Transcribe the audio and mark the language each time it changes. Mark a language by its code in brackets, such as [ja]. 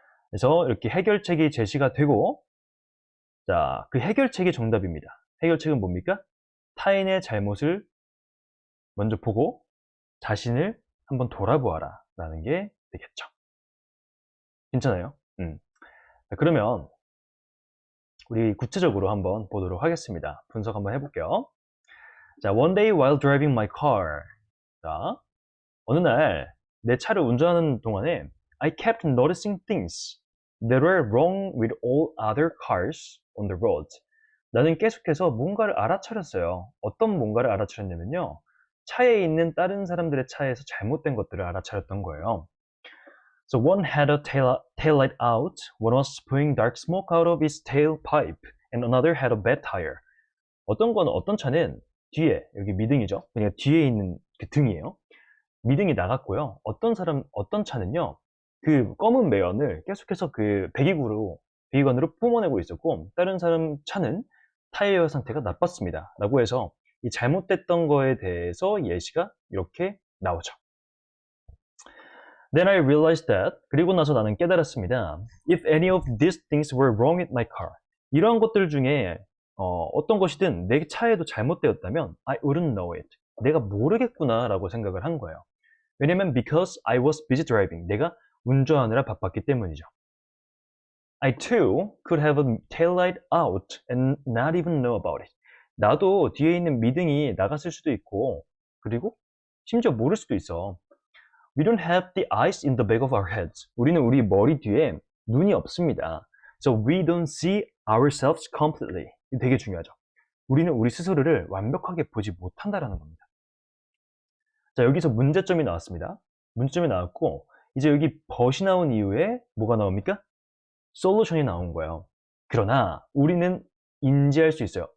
[ko] 그래서 이렇게 해결책이 제시가 되고, 자, 그 해결책이 정답입니다. 해결책은 뭡니까? 타인의 잘못을 먼저 보고 자신을 한번 돌아보아라 라는 게 되겠죠. 괜찮아요? 자, 그러면 우리 구체적으로 한번 보도록 하겠습니다. 분석 한번 해볼게요. [en] 자, one day while driving my car. [ko] 자, 어느 날 내 차를 운전하는 동안에 [en] I kept noticing things that were wrong with all other cars on the road. [ko] 나는 계속해서 뭔가를 알아차렸어요. 어떤 뭔가를 알아차렸냐면요. 차에 있는 다른 사람들의 차에서 잘못된 것들을 알아차렸던 거예요. [en] So one had a tail light out, one was spewing dark smoke out of its tailpipe, and another had a bad tire. [ko] 어떤 차는 뒤에, 여기 미등이죠. 그러니까 뒤에 있는 그 등이에요. 미등이 나갔고요. 어떤 차는요, 그 검은 매연을 계속해서 그 배기관으로 뿜어내고 있었고, 다른 사람 차는 타이어 상태가 나빴습니다. 라고 해서 이 잘못됐던 거에 대해서 예시가 이렇게 나오죠. [en] Then I realized that, [ko] 그리고 나서 나는 깨달았습니다. [en] If any of these things were wrong with my car, [ko] 이러한 것들 중에 어떤 것이든 내 차에도 잘못되었다면 [en] I wouldn't know it. [ko] 내가 모르겠구나 라고 생각을 한 거예요. [en] 왜냐면 because I was busy driving. [ko] 내가 운전하느라 바빴기 때문이죠. [en] I too could have a taillight out and not even know about it. [ko] 나도 뒤에 있는 미등이 나갔을 수도 있고, 그리고 심지어 모를 수도 있어. [en] We don't have the eyes in the back of our heads. [ko] 우리는 우리 머리 뒤에 눈이 없습니다. [en] So we don't see ourselves completely. [ko] 이거 되게 중요하죠. 우리는 우리 스스로를 완벽하게 보지 못한다라는 겁니다. 자, 여기서 문제점이 나왔습니다. 문제점이 나왔고, 이제 여기 벗이 나온 이후에 뭐가 나옵니까? 솔루션이 나온 거예요. 그러나 우리는 인지할 수 있어요.